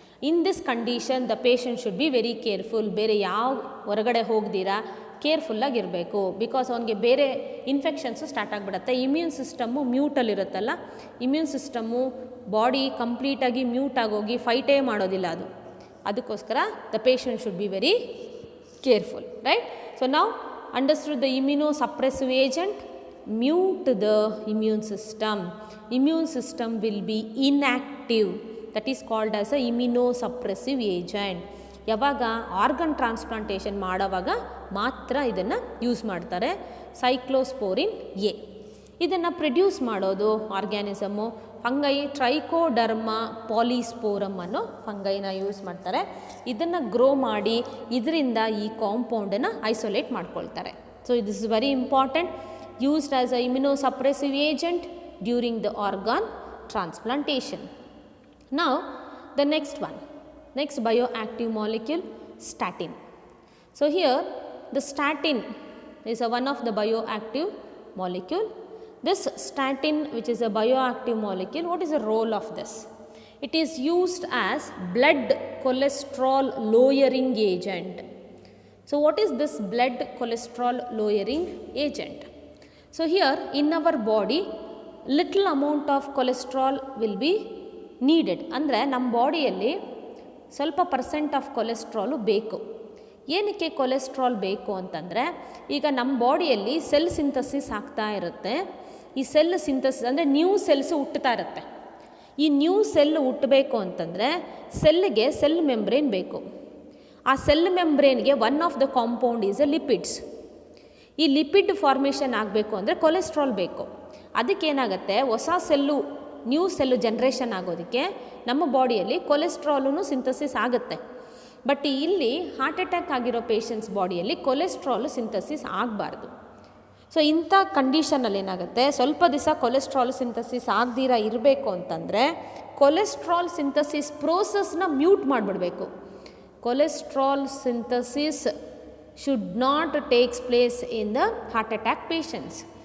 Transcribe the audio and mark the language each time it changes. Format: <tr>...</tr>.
<en>In this condition the patient should be very careful.</en> <kn>ಬೇರೆ ಯಾವ ಹೊರಗಡೆ ಹೋಗ್ದಿರಾ ಕೇರ್ಫುಲ್ಲಾಗಿರಬೇಕು. ಬಿಕಾಸ್ ಅವನಿಗೆ ಬೇರೆ ಇನ್ಫೆಕ್ಷನ್ಸು ಸ್ಟಾರ್ಟ್ ಆಗಿಬಿಡುತ್ತೆ. Immune system ಮ್ಯೂಟಲ್ಲಿರುತ್ತಲ್ಲ, immune system body ಕಂಪ್ಲೀಟಾಗಿ ಮ್ಯೂಟ್ ಆಗೋಗಿ ಫೈಟೇ ಮಾಡೋದಿಲ್ಲ ಅದು. ಅದಕ್ಕೋಸ್ಕರ</kn> <en>The patient should be very careful, right? So</en> <kn>ನಾವು</kn> <en>Understood the immunosuppressive agent, mute the immune system. Immune system will be inactive. That is called as a immunosuppressive agent.</en> <kn>ಯಾವಾಗ organ transplantation ಮಾಡೋವಾಗ ಮಾತ್ರ ಇದನ್ನು use ಮಾಡ್ತಾರೆ, ಸೈಕ್ಲೋಸ್ಪೋರಿನ್ A. ಇದನ್ನು produce ಮಾಡೋದು ಆರ್ಗ್ಯಾನಿಸಮು fungi trichoderma ಪಾಲಿಸ್ಪೋರಮ್ ಅನ್ನೋ ಫಂಗೈನ use ಮಾಡ್ತಾರೆ. ಇದನ್ನು ಗ್ರೋ ಮಾಡಿ ಇದರಿಂದ ಈ ಕಾಂಪೌಂಡನ್ನು ಐಸೋಲೇಟ್ ಮಾಡ್ಕೊಳ್ತಾರೆ.</kn> <en>So this is very important. used as a immunosuppressive agent during the organ transplantation. Now the next bioactive molecule, statin. So here the statin is one of the bioactive molecule. This statin, which is a bioactive molecule, what is the role of this? It is used as blood cholesterol lowering agent. So what is this blood cholesterol lowering agent? So here in our body little amount of cholesterol will be needed.</en> <kn>ಅಂದರೆ ನಮ್ಮ ಬಾಡಿಯಲ್ಲಿ ಸ್ವಲ್ಪ percent of cholesterol ಬೇಕು. ಏನಕ್ಕೆ cholesterol ಬೇಕು ಅಂತಂದರೆ, ಈಗ ನಮ್ಮ ಬಾಡಿಯಲ್ಲಿ ಸೆಲ್ ಸಿಂಥಸಿಸ್ ಆಗ್ತಾ ಇರುತ್ತೆ. ಈ ಸೆಲ್ ಸಿಂಥಸಿಸ್ ಅಂದರೆ ನ್ಯೂ ಸೆಲ್ಸು ಹುಟ್ಟುತ್ತಾ ಇರುತ್ತೆ. ಈ ನ್ಯೂ ಸೆಲ್ ಹುಟ್ಟಬೇಕು ಅಂತಂದರೆ ಸೆಲ್ಗೆ ಸೆಲ್ ಮೆಂಬ್ರೇನ್ ಬೇಕು. ಆ cell ಮೆಂಬ್ರೇನ್ಗೆ one of the compound is A lipids. ಈ ಲಿಪಿಡ್ ಫಾರ್ಮೇಷನ್ ಆಗಬೇಕು ಅಂದರೆ ಕೊಲೆಸ್ಟ್ರಾಲ್ ಬೇಕು. ಅದಕ್ಕೇನಾಗುತ್ತೆ, ಹೊಸ ಸೆಲ್ಲು ನ್ಯೂ ಸೆಲ್ಲು ಜನ್ರೇಷನ್ ಆಗೋದಕ್ಕೆ ನಮ್ಮ ಬಾಡಿಯಲ್ಲಿ ಕೊಲೆಸ್ಟ್ರಾಲೂ ಸಿಂಥಸಿಸ್ ಆಗುತ್ತೆ. ಬಟ್ ಇಲ್ಲಿ ಹಾರ್ಟ್ ಅಟ್ಯಾಕ್ ಆಗಿರೋ ಪೇಷಂಟ್ಸ್ ಬಾಡಿಯಲ್ಲಿ ಕೊಲೆಸ್ಟ್ರಾಲು ಸಿಂಥಸಿಸ್ ಆಗಬಾರ್ದು. ಸೊ ಇಂಥ ಕಂಡೀಷನಲ್ಲಿ ಏನಾಗುತ್ತೆ, ಸ್ವಲ್ಪ ದಿವಸ ಕೊಲೆಸ್ಟ್ರಾಲ್ ಸಿಂಥಸಿಸ್ ಆಗದಿರ ಇರಬೇಕು ಅಂತಂದರೆ cholesterol synthesis ಪ್ರೋಸೆಸ್ನ mute ಮಾಡಿಬಿಡಬೇಕು.</kn> <en>Cholesterol synthesis should not takes place in the heart attack patients.</en>